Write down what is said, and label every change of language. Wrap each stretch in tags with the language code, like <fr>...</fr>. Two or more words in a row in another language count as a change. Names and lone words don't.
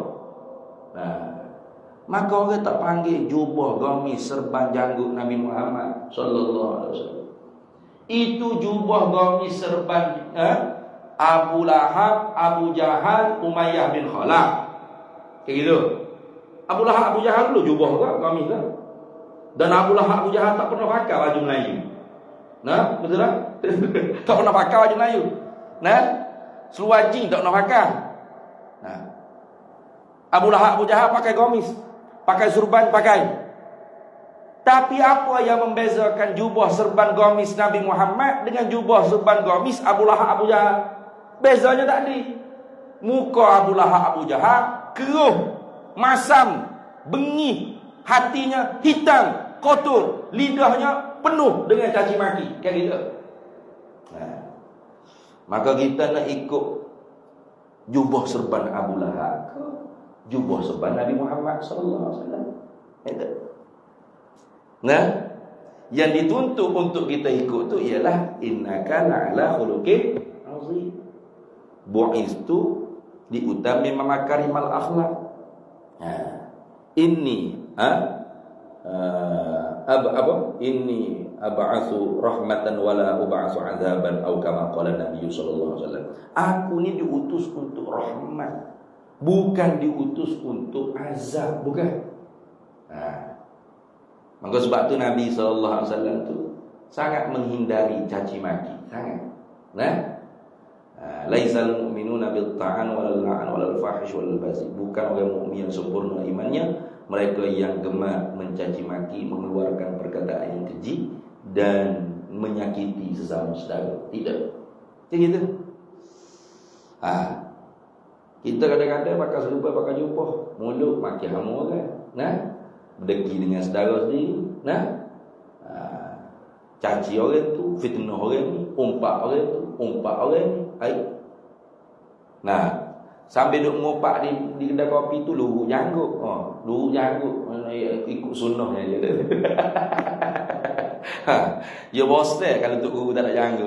<ms>Nah, maka orang tak panggil jubah, gamis, serban, janggut Nabi Muhammad</ms> <ar>صلى الله عليه وسلم.</ar> <ms>Itu jubah, gamis, serban Abu Lahab, Abu Jahal, Umayyah bin Khalaf.</ms> <id>Kayak gitu.</id> <ms>Abu Lahab, Abu Jahal dulu jubah ke, gamis ke? Dan Abu Lahab, Abu Jahal tak pernah pakai baju Melayu. Nah, betul tak? Tak pernah pakai baju Melayu. Nah, seluar jeans tak pernah pakai. Nah, Abu Lahab, Abu Jahal pakai gamis, pakai surban, pakai. Tapi apa yang membezakan jubah serban gamis Nabi Muhammad dengan jubah serban gamis Abu Lahab, Abu Jahal? Bezanya tadi, muka Abu Lahab, Abu Jahal keruh, masam, bengih, hatinya hitam, kotor, lidahnya penuh dengan caci maki,</ms> <id>kayak gitu.</id> <ms>Nah, maka kita nak ikut jubah serban Abu Lahab, jubah serban Nabi Muhammad</ms> <ar>صلى الله عليه وسلم.</ar> <ms>Nah, yang dituntut untuk kita ikut tu ialah</ms> <ar>إنك لعلى خلق عظيم. بعثت لأتمم مكارم الأخلاق. إني إني أبعث رحمة ولا أبعث عذابا atau كما قال النبي صلى الله عليه وسلم.</ar> <ms>Aku ni diutus untuk rahmat, bukan diutus untuk azab, bukan. Maka sebab tu Nabi</ms> <ar>صلى الله عليه وسلم</ar> <ms>tu sangat menghindari caci maki, sangat.</ms> <ar>Nah, ليس المؤمنون بالطعان ولا اللعان ولا الفاحش ولا البذيء.</ar> <ms>Bukan orang mukmin yang sempurna imannya mereka yang gemar mencaci maki, mengeluarkan perkataan yang keji dan menyakiti sesama saudara. Tidak. Macam gitu. Kita kadang-kadang pakai serupa, pakai jubah, mulut maki hama orang. Nah, berdeki dengan saudara sendiri. Nah, caci orang tu, fitnah orang ni, umpat orang tu, umpat orang ni. Nah, sambil duk ngopak di kedai kopi tu luruk janggut. Luruk janggut, ikut sunnahnya je. Ya bos deh kalau tok guru tak ada janggut.</ms>